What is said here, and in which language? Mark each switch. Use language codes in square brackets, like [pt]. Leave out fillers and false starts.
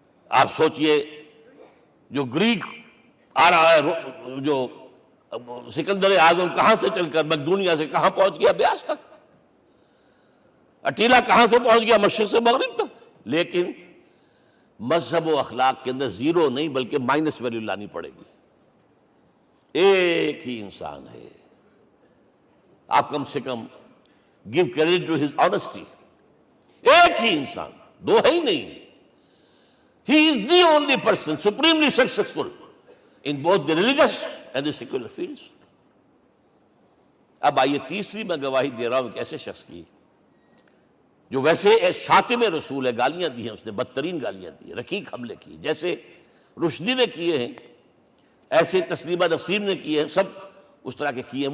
[ur] آپ سوچئے جو گریک آ رہا ہے، جو سکندر اعظم کہاں سے چل کر مقدونیہ سے کہاں پہنچ گیا؟ بیاس تک. اٹیلا کہاں سے پہنچ گیا؟ مشرق سے مغرب تک. لیکن مذہب و اخلاق کے اندر زیرو نہیں بلکہ مائنس ویلیو لانی پڑے گی. ایک ہی انسان ہے. آپ کم سے کم [en] give credit to his honesty. [ur] ایک ہی انسان، دو ہے ہی نہیں. [en] He is the only person supremely successful in both the religious and the secular fields. [ur] اب آئیے تیسری میں گواہی دے رہا ہوں ایک ایسے شخص کی جو ویسے شاتم رسول ہے، گالیاں دی ہیں اس نے، بدترین گالیاں دی ہیں، رقیق حملے کی، جیسے رشدی نے کیے ہیں، ایسے تسلیمہ نسیم نے کیے ہیں، سب اس طرح کے کیے ہیں.